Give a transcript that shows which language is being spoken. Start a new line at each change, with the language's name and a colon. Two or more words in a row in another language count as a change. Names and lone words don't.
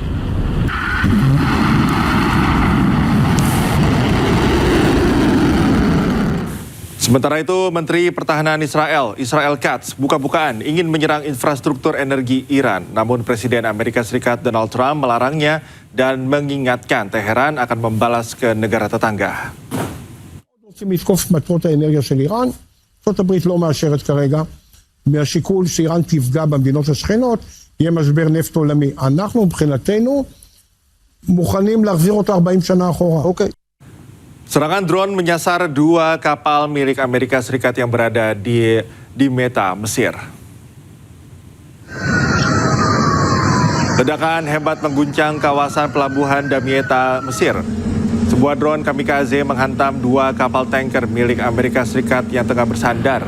Indonesian: Sementara itu, Menteri Pertahanan Israel Katz, buka-bukaan ingin menyerang infrastruktur energi Iran. Namun Presiden Amerika Serikat Donald Trump melarangnya dan mengingatkan Teheran akan membalas ke negara tetangga.
Hebrew: רוצים לתקוף מטרות האנרגיה של איראן, ארצות הברית לא מאשרת כרגע, מהשיקול שאיראן תפגע במדינות השכנות, יהיה משבר נפט עולמי. אנחנו מבחינתנו מוכנים להחזיר אותו 40 שנה אחורה. אוקיי.
Indonesian: Serangan drone menyasar 2 kapal milik Amerika Serikat yang berada di Meta, Mesir. Ledakan hebat mengguncang kawasan pelabuhan Damietta, Mesir. Sebuah drone kamikaze menghantam 2 kapal tanker milik Amerika Serikat yang tengah bersandar.